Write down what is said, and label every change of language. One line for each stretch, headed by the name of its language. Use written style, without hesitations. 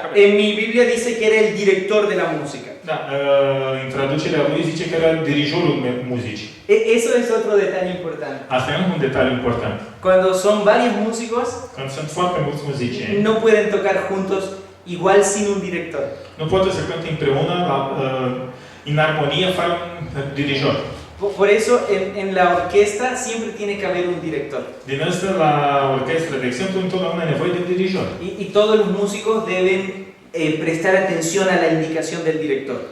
Spanish: En mi Biblia dice que era el director de la música.
Romanian: Da, în traducerea lui zice că era dirijorul muzicii.
Spanish: Eso es otro detalle importante.
Romanian: Asta e un detaliu important.
Spanish: Cuando son varios músicos,
Romanian: Când sunt foarte mulți muzicieni,
Spanish: no pueden tocar juntos igual sin un director.
Romanian: nu poate să cânte împreună în armonie fără un dirijor.
Spanish: Por eso en la orquesta siempre tiene que haber un director.
Romanian: Din asta, la orchestră, de exemplu, întotdeauna e nevoie de dirijor.
Spanish: Y todos los músicos deben prestar atención a la indicación del director.